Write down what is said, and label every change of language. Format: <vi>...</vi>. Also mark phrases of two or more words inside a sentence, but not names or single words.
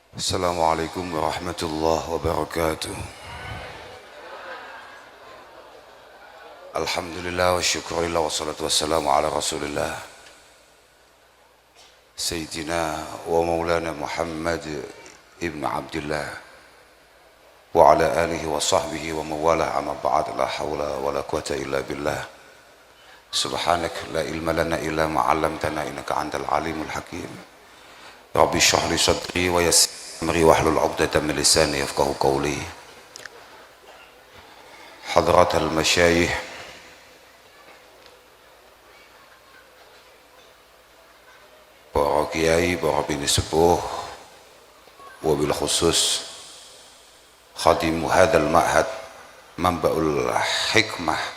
<ar>السلام عليكم ورحمة الله وبركاته. الحمد لله والشكر لله والصلاة والسلام على رسول الله سيدنا ومولانا محمد ابن عبد الله وعلى آله وصحبه ومن والاه أما بعد. لا حول ولا قوة إلا بالله. سبحانك لا علم لنا إلا ما علمتنا إنك أنت العليم الحكيم. رب اشرح لي صدري ويسر أمري واحلل عقدة من لساني يفقه قولي. حضرة المشايخ,</ar> <jv>para kiai, para bini sepuh,</jv> <ar>وبالخصوص خادم هذا المعهد</ar> <jv>Manbaul Hikmah</jv>